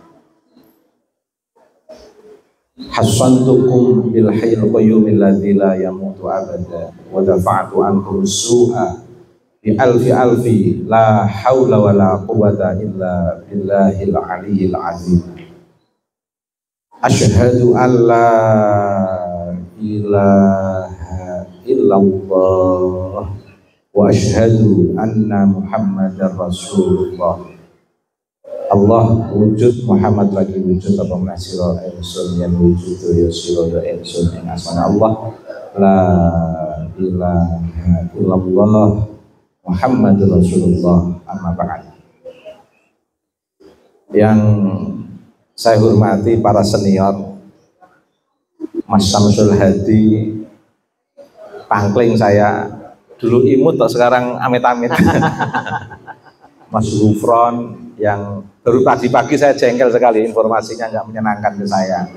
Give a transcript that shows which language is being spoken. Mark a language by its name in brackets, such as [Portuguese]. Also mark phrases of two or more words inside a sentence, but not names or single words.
[Arabic] حصنتكم بالحي القيوم الذي لا يموت أبدا ودفعت عنكم السوء بألف لا حول ولا قوة إلا بالله العلي العظيم. أشهد أن لا إله إلا الله وأشهد أن محمدا رسول الله. [Javanese] Allah wujud, Muhammad lagi wujud, apa menasiro insun yang wujud ya siro ya insun yang asmana Allah [Arabic] لا إله إلا الله محمد رسول الله. أما بعد. [Indonesian] Yang saya hormati para senior, Mas Samsul Hadi, pangkling saya dulu imut, sekarang amit-amit. Mas Gufron yang baru tadi pagi saya jengkel sekali, informasinya nggak menyenangkan ke saya.